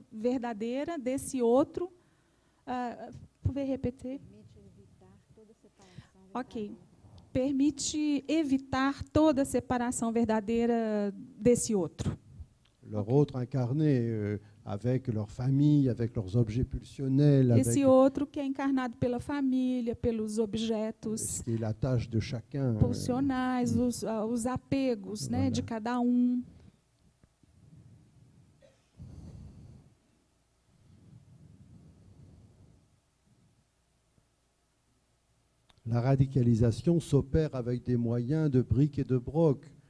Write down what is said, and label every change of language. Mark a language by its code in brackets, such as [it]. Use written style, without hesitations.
[pt] verdadeira desse outro. [fr] Pouvez repetir? [pt] Ok. Permite evitar toda separação verdadeira desse outro. [fr] Leur autre incarné avec leur famille, avec leurs objets pulsionnels, avec [pt] Esse outro que é encarnado pela família, pelos [fr] ce [pt] objetos [fr] qui est la tâche de chacun. [pt] pulsionais, os apegos, né, [fr] Voilà. [pt] de cada um. [fr] La radicalisation s'opère avec des moyens de briques et de broc.